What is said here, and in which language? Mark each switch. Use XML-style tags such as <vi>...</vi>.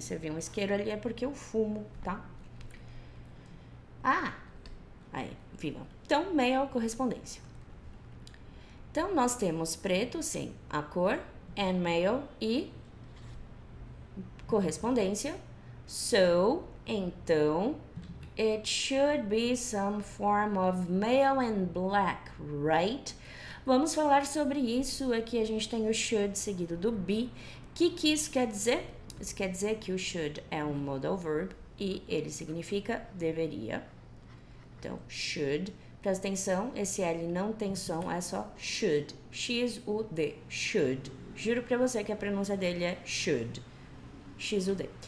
<pt>Se eu vi um isqueiro ali é porque eu fumo, tá? Aí, viva. Então, mail, correspondência. Então, nós temos preto, sim, a cor, and mail e correspondência.</pt> <en>So,</en> <pt>então,</pt> <en>it should be some form of mail and black, right?</en> <pt>Vamos falar sobre isso. Aqui a gente tem o should seguido do be. O que isso quer dizer? Isso quer dizer que o should é um modal verb e ele significa deveria. Então, should. Presta atenção, esse L não tem som, é só should. X-U-D. Should. Juro pra você que a pronúncia dele é should. X-U-D.</pt>